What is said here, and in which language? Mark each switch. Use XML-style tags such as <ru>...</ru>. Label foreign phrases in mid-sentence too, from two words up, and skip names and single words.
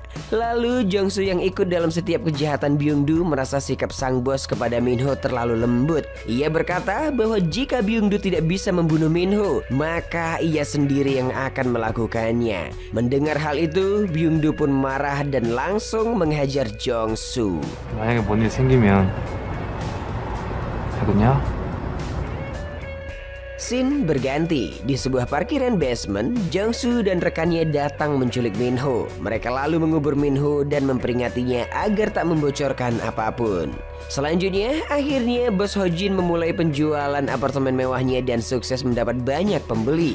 <id>Lalu Jong-soo yang ikut dalam setiap kejahatan Byung-do merasa sikap sang bos kepada Minho terlalu lembut. Ia berkata bahwa jika Byung-do tidak bisa membunuh Minho, maka ia sendiri yang akan melakukannya. Mendengar hal itu, Byung-do pun marah dan langsung menghajar Jong-soo.</id> <ko>만약에 뭔 일 생기면 되겠냐?</ko> <id>Scene berganti. Di sebuah parkiran basement, Jong-soo dan rekannya datang menculik Minho. Mereka lalu mengubur Minho dan memperingatinya agar tak membocorkan apapun. Selanjutnya, akhirnya bos Ho-jin memulai penjualan apartemen mewahnya dan sukses mendapat banyak pembeli.</id>